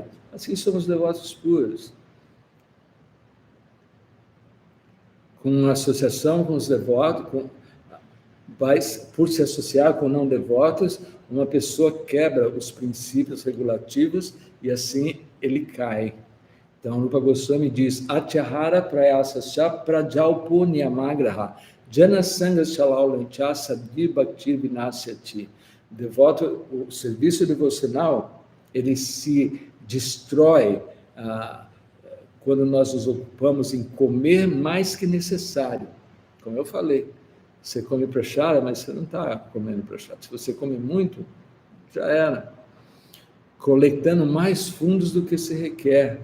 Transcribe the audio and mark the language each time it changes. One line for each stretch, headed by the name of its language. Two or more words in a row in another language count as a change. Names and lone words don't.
Portuguese: Assim somos devotos puros. Com associação com os devotos, por se associar com não devotos, uma pessoa quebra os princípios regulativos e assim ele cai. Então, Rupa Goswami diz,
Sanskrit: अत्याहार प्रयासस्य प्रजल्पो नियमाग्रह जन सङ्ग शलल्यञ्च सधि भक्ति विनश्यति.
Portuguese: Devoto, o serviço devocional, ele se destrói quando nós nos ocupamos em comer mais que necessário. Como eu falei, você come prachada, mas você não está comendo prachada. Se você come muito, já era. Coletando mais fundos do que se requer.